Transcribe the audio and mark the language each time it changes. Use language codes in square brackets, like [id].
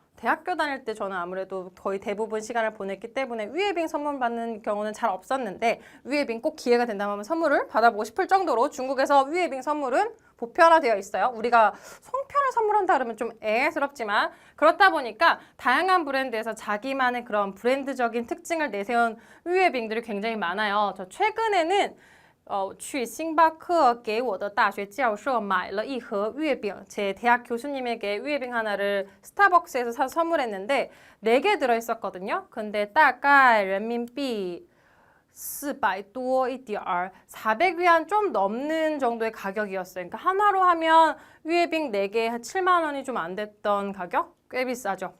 [ko] 대학교 다닐 때 저는 아무래도 거의 대부분 시간을 보냈기 때문에 위에빙 선물 받는 경우는 잘 없었는데 위에빙 꼭 기회가 된다면 선물을 받아보고 싶을 정도로 중국에서 위에빙 선물은 보편화되어 있어요. 우리가 송편을 선물한다 그러면 좀 애스럽지만 그렇다 보니까 다양한 브랜드에서 자기만의 그런 브랜드적인 특징을 내세운 위에빙들이 굉장히 많아요. 저 최근에는 [zh] 去星巴克给我的大学教授买了一盒月饼. [ko] 제 대학 교수님에게 위에빙 하나를 스타벅스에서 사서 선물했는데 4개 들어있었거든요. 근데 [zh] 大概人民币 400多一点儿 [ko] 400위안 좀 넘는 정도의 가격이었어요. 그러니까 하나로 하면 위에빙 4개 7만 원이 좀 안 됐던 가격? 꽤 비싸죠.